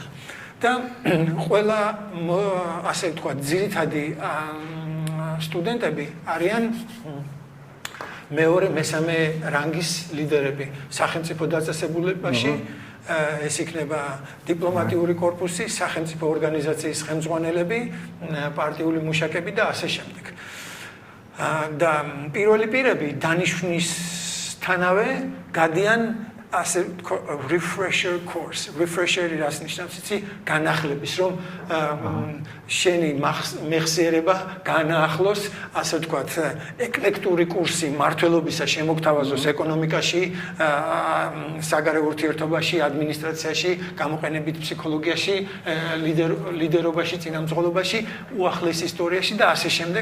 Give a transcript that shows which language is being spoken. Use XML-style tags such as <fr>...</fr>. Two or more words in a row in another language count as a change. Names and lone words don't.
<ka>და ყველა ასე ვთქვათ, ძირითადი სტუდენტები არიან მეორე, მესამე რანგის ლიდერები სახელმწიფო დაწესებულებაში, ეს იქნება დიპლომატიური კორპუსი, სახელმწიფო ორგანიზაციის ხელმძღვანელები, პარტიული მუშაკები და ასე შემდეგ. და პირველი პირები დანიშვნისთანავე გადიან ასე</ka> <en>refresher course.</en> <ka>Refresher რას ნიშნავს, იცი? განახლების, რომ შენი მეხსიერება განაახლოს, ასე ვთქვათ, ეკლექტური კურსი მართლობისა შემოგთავაზოს ეკონომიკაში, საგარეო ურთიერთობაში, ადმინისტრაციაში, გამოყენებით ფსიქოლოგიაში, ლიდერობაში, წინამძღოლობაში, უახლეს ისტორიაში და ასე შემდეგ.</ka>